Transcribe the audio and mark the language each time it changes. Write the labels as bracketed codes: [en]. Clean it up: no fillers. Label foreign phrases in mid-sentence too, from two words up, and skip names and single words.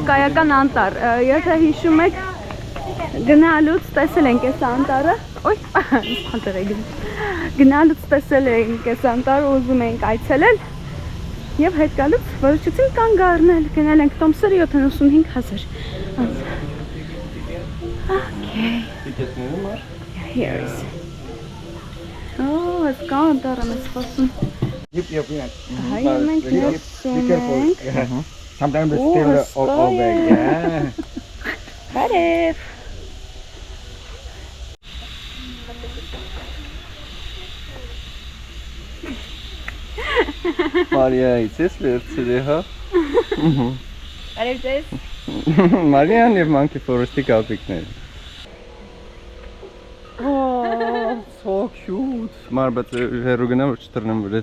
[hy] հսկայական անտառ, եթե հիշում եք գնալուց տեսել ենք այս անտառը, գնալուց տեսել ենք այս անտառը, ուզում ենք այցելել և հետ գալուց որոշեցինք կանգ առնել, գնել ենք տոմսերը 75,000։ Okay. Տիկետները մար։ [en] Here is. [hy] Հսկա անտառը մեզ սպասում։ Հայում ենք ներսում ենք։ [en] Sometimes it's Oh, still over. Yeah. [hy] Բարև։ Մարիայից ես վերցրի, հա։ Բարև ձեզ։ Մարիան և Monkey Forest-ի կապիկները։ [en] So cute։ [hy] Մար, բայց հեռու գնա, որ չտրնեմ վրա։